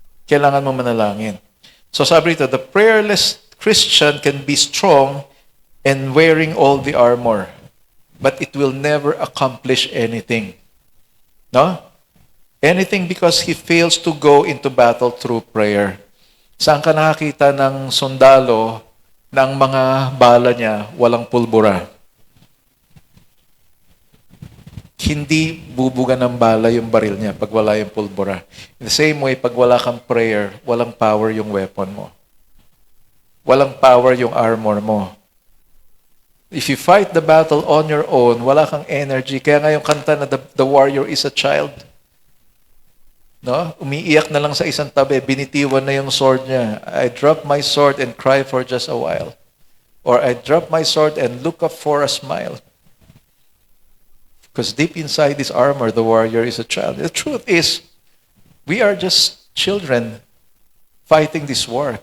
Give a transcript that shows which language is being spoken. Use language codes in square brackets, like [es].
[tl] Kailangan mo manalangin. So sabi rito, [en] the prayerless Christian can be strong and wearing all the armor, but it will never accomplish anything. No? Anything because he fails to go into battle through prayer. [tl] Saan ka nakakita ng sundalo na ang mga bala niya walang pulbura? Hindi bubuga ng bala yung baril niya pag wala yung pulbura. [en] In the same way, [tl] pag wala kang [en] prayer, walang power yung weapon mo. [tl] Walang power yung armor mo. [en] If you fight the battle on your own, [tl] wala kang [en] energy. [tl] Kaya nga yung kanta na [en] the warrior is a child. [tl] No? Umiiyak na lang sa isang tabi, binitiwan na yung sword niya. [en] I drop my sword and cry for just a while. Or I drop my sword and look up for a smile. Because deep inside this armor, the warrior is a child. The truth is, we are just children fighting this war.